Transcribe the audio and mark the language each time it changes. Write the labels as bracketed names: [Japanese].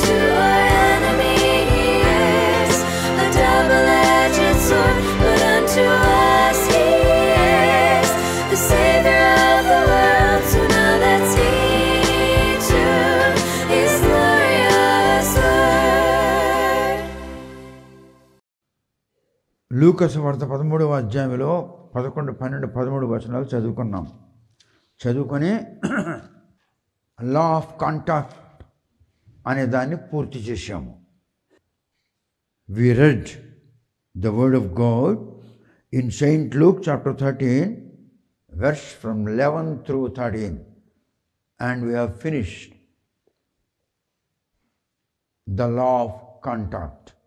[English] To our enemy He is a double-edged sword, but unto us He is the Savior of the world. So now let's heed to His glorious word. [Telugu] లూకాసు వార్త 13వ అధ్యాయంలో 11, 12, 13 వచనాలు చదువుకున్నాం. చదువుకొని law of contact అనే దాన్ని పూర్తి చేశాము. [English] We read the word of God in Saint Luke chapter 13, verse from 11 through 13, and we have finished the law of contact.